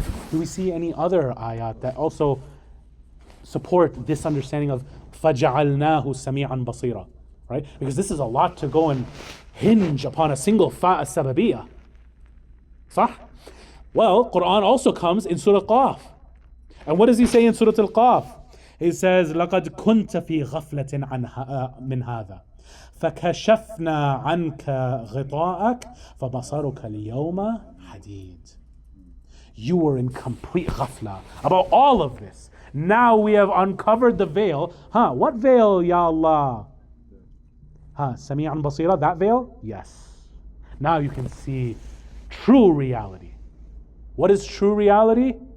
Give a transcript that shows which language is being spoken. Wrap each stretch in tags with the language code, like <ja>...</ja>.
<en>Do we see any other ayat that also support this understanding of</en> <ar>فَجَعَلْنَاهُ سَمِيعًا بَصِيرًا,</ar> <en>right? Because this is a lot to go and hinge upon a single fa as-sababiyya. صح? Well, Quran also comes in Surah Qaf. And what does he say in Surah Al-Qaf? He says,</en> <ar>لَقَدْ كُنْتَ فِي غَفْلَةٍ مِنْ هَذَا فَكَشَفْنَا عَنْكَ غِطَاءَكَ فَبَصَرُكَ الْيَوْمَ حَدِيدٌ.</ar> <en>You were in complete ghafla about all of this. Now we have uncovered the veil. What veil, Ya Allah? Sami'an Basira, that veil? Yes. Now you can see true reality. What is true reality?</en>